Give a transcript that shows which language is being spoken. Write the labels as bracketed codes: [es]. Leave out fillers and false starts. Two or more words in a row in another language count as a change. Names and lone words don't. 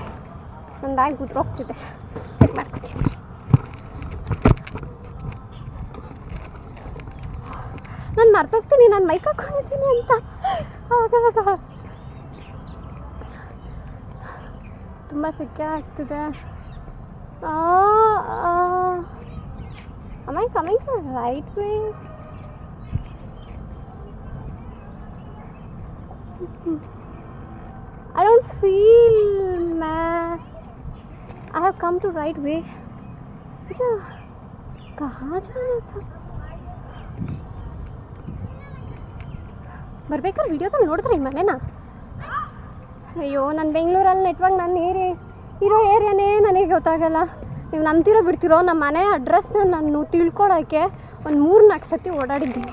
[kn] ನನ್ನ ಬ್ಯಾಗ್ ಉದ್ರೋಗ್ತಿದೆ, ಸೆಟ್ ಮಾಡ್ಕೊತೀನಿ. ನಾನು ಮರ್ತೋಗ್ತೀನಿ ನಾನು ಮೈಕ್ ಹಾಕ್ಕೊಂಡಿದ್ದೀನಿ ಅಂತ. ಆವಾಗ ತುಂಬ ಸೆಕೆ ಆಗ್ತಿದೆ. [en] Am I coming to the right way? I don't feel, man. I have come to right way. [hi] अच्छा, कहाँ जाना था? [kn] ಬರ್ಬೇಕಾದ್ರೆ ವಿಡಿಯೋದಲ್ಲಿ ನೋಡಿದ್ರೆ ಈ ಮನೆನಾ? ಅಯ್ಯೋ, ನನ್ನ ಬೆಂಗಳೂರಲ್ಲಿ ನೆಟ್ವರ್ಕ್ ನನ್ನ ಇರೋ ಏರಿಯಾನೇ ನನಗೆ ಗೊತ್ತಾಗಲ್ಲ. ನೀವು ನಂಬ್ತಿರೋ ಬಿಡ್ತಿರೋ, ನಮ್ಮ ಮನೆ ಅಡ್ರೆಸ್ನ ನಾನು ತಿಳ್ಕೊಳ್ಳೋಕ್ಕೆ ಒಂದು 3-4 ಸತಿ ಓಡಾಡಿದ್ದೀನಿ.